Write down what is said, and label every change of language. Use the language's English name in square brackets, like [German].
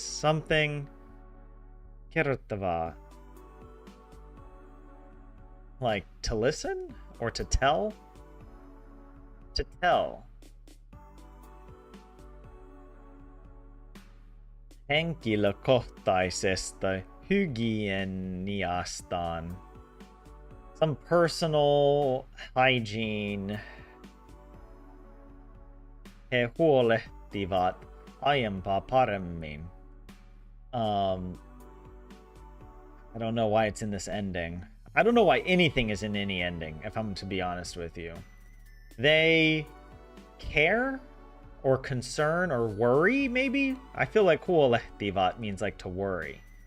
[English] Something kerrottavaa. Like to listen or to tell? To tell. [Finnish] Henkilökohtaisesta hygieniastaan. [English] Some personal hygiene. [Finnish] He huolehtivat aiempaa paremmin. [English] I don't know why it's in this ending. I don't know why anything is in any ending, if I'm to be honest with you. They care or concern or worry, maybe? I feel like huolehtivat means like to worry.